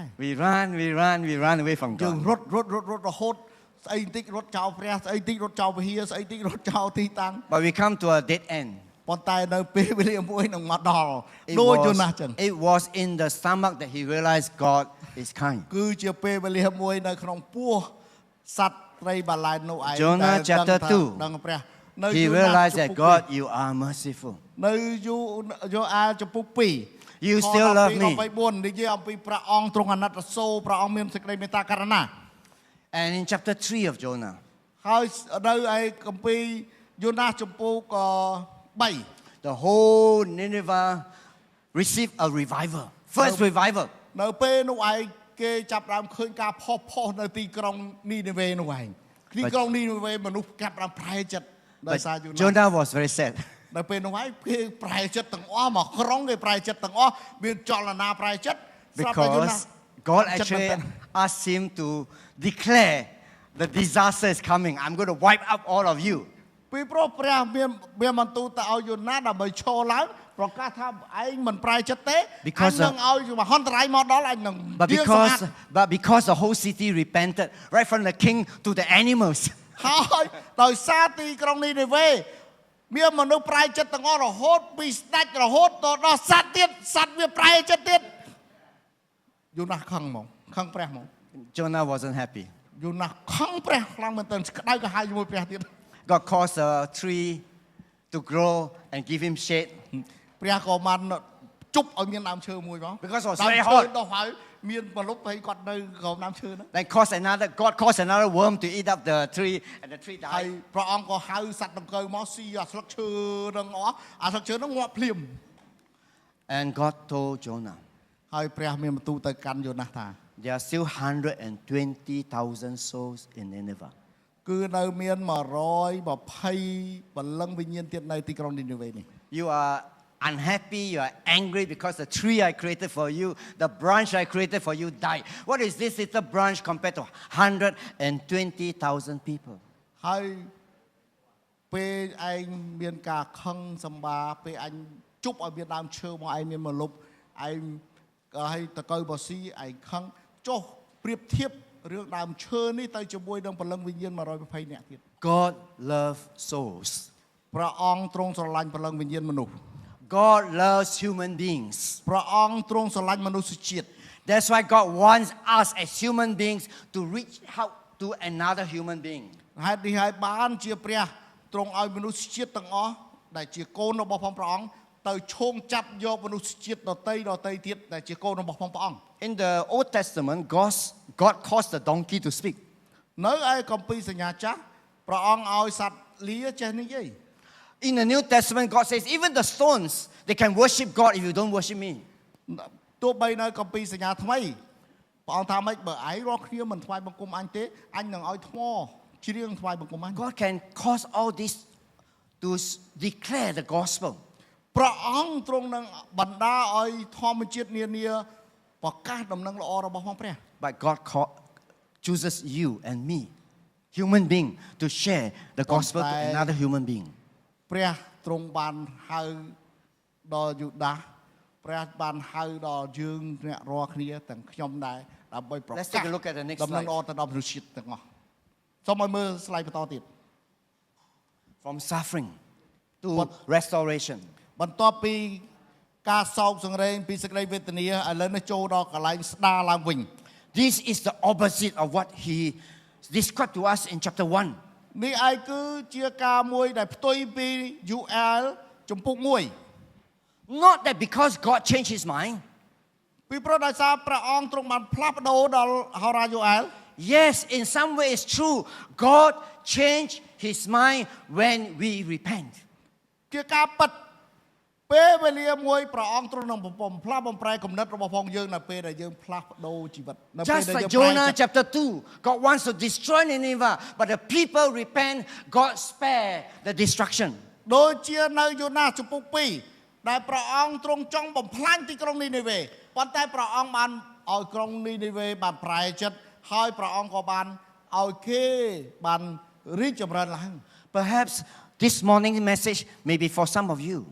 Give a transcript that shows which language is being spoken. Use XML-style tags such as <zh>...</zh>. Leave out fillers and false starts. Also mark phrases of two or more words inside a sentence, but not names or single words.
<en>We run away from</en> <km>យើង</km> <en>God.</en> <km>រត់រហូតស្អីបន្តិចរត់ចោលព្រះស្អីបន្តិចរត់ចោលវិហារស្អីបន្តិចរត់ចោលទីតាំង</km> <en>But we come to a dead end.</en> <km>ប៉ុន្តែនៅពេលវេលាមួយនឹងមកដល់ដូចយូណាស់ចឹង</km> <en>It was in the stomach that he realized God is kind.</en> <km>គឺជាពេលវេលាមួយនៅក្នុងពោះសត្វត្រីបាឡែននោះឯង</km> <en>Jonah chapter 2.</en> <km>ដឹងព្រះនៅ</km> <en>He យូណា realized</en> <km>ចំ</km> <en>that</en> <km>ពុក</km> <en>God, you are merciful.</en> <km>នៅយូអាចំពុក2</km> <en>You still love me.</en> <km>24 និយាយអំពីព្រះអង្គទ្រង់អាណិតអាសូរព្រះអង្គមានសេចក្តីមេត្តាករុណា</km> <en>And in chapter 3 of Jonah,</en> <km>ហើយនៅឯគម្ពីរយូណាចំពុក3</km> <en>the whole Nineveh received a revival. First revival.</en> <km>នៅពេលនោះឯងគេចាប់ផ្ដើមឃើញការផុសនៅទីក្រុងនីនេវេនោះឯងទីក្រុងនីនេវេមនុស្សចាប់ផ្ដើមប្រែចិត្តដោយសារយូ</km> <en>But ណា Jonah was very sad</en> <km>នៅពេលនោះឯងគេប្រែចិត្តទាំងអស់មកក្រុងគេប្រែចិត្តទាំងអស់មានចលនាប្រែចិត្តស្រាប់តែយូណា</km> <en>because God actually asked him to declare the disaster is coming. I'm going to wipe up all of you.</en> <km>ពីព្រោះព្រះមានបន្ទូលទៅឲ្យយូណាដើម្បីឈរឡើងប្រកាសថាឯងមិនប្រែចិត្តទេអញនឹងឲ្យមហន្តរាយមកដល់អញនឹង</km> <en>But because the whole city repented, right from the king to the animals.</en> <km>ហើយដោយសារទីក្រុងនីនេវេមានមនុស្សប្រែចិត្តទាំងអស់រហូតពីស្ដេចរហូតដល់សត្វទៀតសត្វវាប្រែចិត្តទៀតយូណាខឹងហ្មងខឹងព្រះហ្មង</km> <en>Jonah wasn't happy.</en> <km>យូណាខឹងព្រះខ្លាំងមែនទែនក្តៅក្រហាយជាមួយព្រះទៀត</km> <en>God caused a tree to grow and give him shade.</en> <km>ព្រះក៏បានជប់ឲ្យមានដើមឈើមួយមក</km> <en>Because it was</en> <km>ដើម</km> <en>very</en> <km>ឈើ</km> <en>hot.</en> <km>ដល់ហើយមានប្រលប់ហើយគាត់នៅក្រោមដើមឈើហ្នឹង</km> <en>Then God caused another worm to eat up the tree, and the tree</en> <km>ហើយ</km> <en>died.</en> <km>ព្រះអង្គក៏ហៅសត្វដង្កូវមកស៊ីអាស្លឹកឈើហ្នឹងអស់អាស្លឹកឈើហ្នឹងងាប់ភ្លាម</km> <en>And God told Jonah,</en> <km>ហើយព្រះមានបន្ទូលទៅកាន់យូណាស់ថា</km> <en>there are still 120,000 souls in Nineveh.</en> <km>គឺនៅមាន120បលឹងវិញ្ញាណទៀតនៅទីក្រុងនីនេវេនេះ</km> <en>You are unhappy, you are angry because the tree I created for you, the branch I created for you died. What is this little branch compared to 120,000 people?</en> <km>ហើយពេលឯងមានការខឹងសម្បាពេលអញជប់ឲ្យមានដើមឈើមកឯងមានមលប់ឯងឲ្យតកៅបស៊ីឯងខឹងចុះប្រៀបធៀបរឿងដើមឈើនេះទៅជាមួយនឹងបលឹងវិញ្ញាណ120នាក់ទៀត</km> <en>God loves souls.</en> <km>ព្រះអង្គទ្រង់ស្រឡាញ់បលឹងវិញ្ញាណមនុស្ស</km> <en>God loves human beings.</en> <km>ព្រះអង្គទ្រង់ស្រឡាញ់មនុស្សជាតិ</km> <en>That's why God wants us as human beings to reach out to another human being.</en> <km>ហេតុនេះហើយបានជាព្រះទ្រង់ឲ្យមនុស្សជាតិទាំងអស់ដែលជាកូនរបស់ផងព្រះអង្គទៅឈោងចាប់យកមនុស្សជាតិដតីទៀតដែលជាកូនរបស់ផងព្រះអង្គ</km> <en>In the Old Testament, God caused the donkey to speak.</en> <km>នៅឯគម្ពីរសញ្ញាចាស់ព្រះអង្គឲ្យសត្វលាចេះនិយាយ</km> <en>In the New Testament, God says, even the stones, they can worship God if you don't worship me.</en> <km>ទោះបីនៅគម្ពីរសញ្ញាថ្មីព្រះអង្គថាម៉េចបើឯងរាល់គ្នាមិនថ្វាយបង្គំអញទេអញនឹងឲ្យថ្មច្រៀងថ្វាយបង្គំអញ</km> <en>God can cause all this to declare the gospel.</en> <km>ព្រះអង្គទ្រង់នឹងបណ្ដាឲ្យធម្មជាតិនានាប្រកាសដំណឹងល្អរបស់ផងព្រះ</km> <en>But God chooses you and me, human being, to share the gospel to another human being.</en> <km>ព្រះទ្រង់បានហៅដល់យូដាសព្រះបានហៅដល់យើងអ្នករាល់គ្នាទាំងខ្ញុំដែរដើម្បីប្រកាស</km> <en>Let's take a look at the next</en> <km>ដំណឹង</km> <en>slide.</en> <km>ល្អទៅដល់មនុស្សជាតិទាំងអស់សូមឲ្យមើល slide បន្តទៀត</km> <en>From suffering to What? restoration.</en> <km>បន្ទាប់ពីការសោកសង្រេងពីសេចក្តីវេទនាឥឡូវនេះចូលដល់កន្លែងស្ដារឡើងវិញ</km> <en>This is the opposite of what he described to us in chapter 1.</en> <km>នេះឯងគឺជាការមួយដែលផ្ទុយពី UL ចំពុក1</km> <en>Not that because God changed his mind.</en> <km>ពីព្រោះដោយសារព្រះអង្គទ្រង់បានផ្លាស់ប្ដូរដល់ហោរា UL</km> <en>Yes, in some way it's true. God changed his mind when we repent.</en> <km>ជាការពិតពេលវេលាមួយព្រះអង្គទ្រង់នឹងផ្លាស់បំប្រែគំនិតរបស់ផងយើងនៅពេលដែលយើងផ្លាស់ប្ដូរជីវិតនៅពេល</km> <en>Just</en> <km>ដែលយើ</km> <en>like</en> <km>ងប្រែ</km> <en>Jonah</en> <km>ចិត្ត</km> <en>chapter 2, God wants to destroy Nineveh, but the people repent, God spare the destruction.</en> <km>ដូចជានៅយូណាសចំពុក2ដែលព្រះអង្គទ្រង់ចង់បំផ្លាញទីក្រុងនីនេវេប៉ុន្តែព្រះអង្គបានឲ្យក្រុងនីនេវេបានប្រែចិត្តហើយព្រះអង្គក៏បានឲ្យគេបានរីកចម្រើនឡើង</km> <en>Perhaps this morning's message may be for some of you.</en>